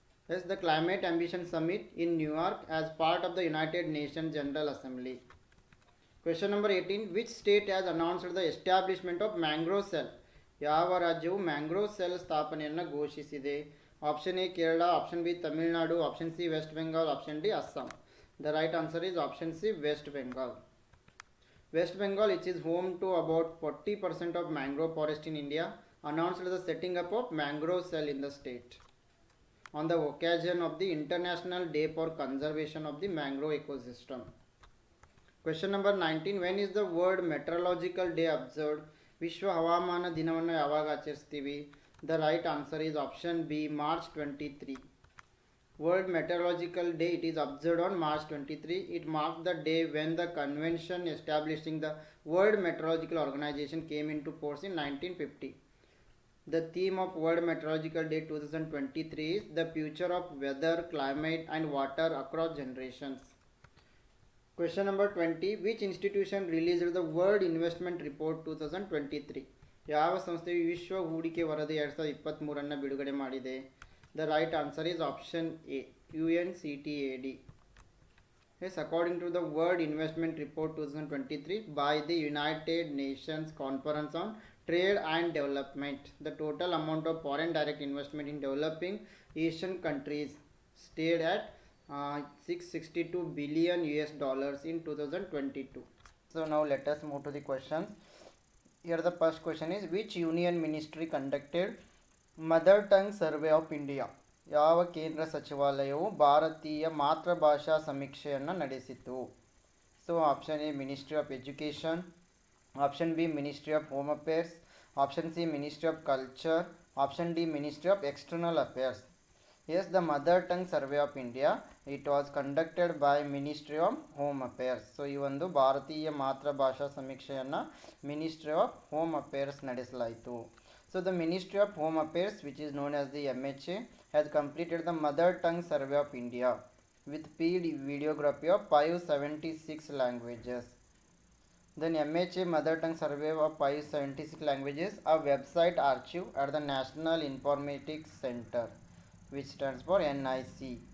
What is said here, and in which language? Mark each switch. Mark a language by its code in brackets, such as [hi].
[en] Yes, the Climate Ambition Summit in New York as part of the United Nations General Assembly. Question number 18. Which state has announced the establishment of mangrove cell? [kn] ಯಾವ ರಾಜ್ಯವು mangrove cell ಸ್ಥಾಪನೆಯನ್ನು ಘೋಷಿಸಿದೆ? [en] Option A, Kerala. Option B, Tamil Nadu. Option C, West Bengal. Option D, Assam. The right answer is option C, West Bengal. West Bengal, which is home to about 40% of mangrove forest in India, announced the setting up of mangrove cell in the state on the occasion of the International Day for Conservation of the Mangrove Ecosystem. Question number 19. When is the World Meteorological Day observed? [kn] ವಿಶ್ವ ಹವಾಮಾನ ದಿನವನ್ನು ಯಾವಾಗ ಆಚರಿಸ್ತೀವಿ? [en] The right answer is option B, March 23. World Meteorological Day, it is observed on March 23. It marks the day when the convention establishing the World Meteorological Organization came into force in 1950. The theme of World Meteorological Day 2023 is the future of weather, climate and water across generations. Question number 20. Which institution released the World Investment Report 2023? [kn] ಯಾವ ಸಂಸ್ಥೆಯು ವಿಶ್ವ ಹೂಡಿಕೆ ವರದಿ 2023 ಬಿಡುಗಡೆ ಮಾಡಿದೆ? [en] The right answer is option A, UNCTAD. Yes, according to the World Investment Report 2023 by the United Nations Conference on Trade and Development, the total amount of foreign direct investment in developing Asian countries stayed at $662 billion in 2022. So now let us move to the questions. Here the first question is, which union ministry conducted mother tongue survey of India? [kn] ಯಾವ ಕೇಂದ್ರ ಸಚಿವಾಲಯವು ಭಾರತೀಯ ಮಾತೃಭಾಷಾ ಸಮೀಕ್ಷೆಯನ್ನು ನಡೆಸಿತು? [en] So option A, ministry of education. Option B, ministry of home affairs. Option C, ministry of culture. Option D, ministry of external affairs. Yes, the mother tongue survey of India, it was conducted by ministry of home affairs. [kn] So ಈ ಒಂದು ಭಾರತೀಯ ಮಾತೃಭಾಷಾ ಸಮೀಕ್ಷೆಯನ್ನು ministry of home affairs ನಡೆಸಲಾಯಿತು. [en] So the Ministry of Home Affairs, which is known as the MHA, has completed the Mother Tongue Survey of India with paid videography of 576 languages. Then MHA Mother Tongue Survey of 576 languages, a website archive at the National Informatics Center, which stands for NIC.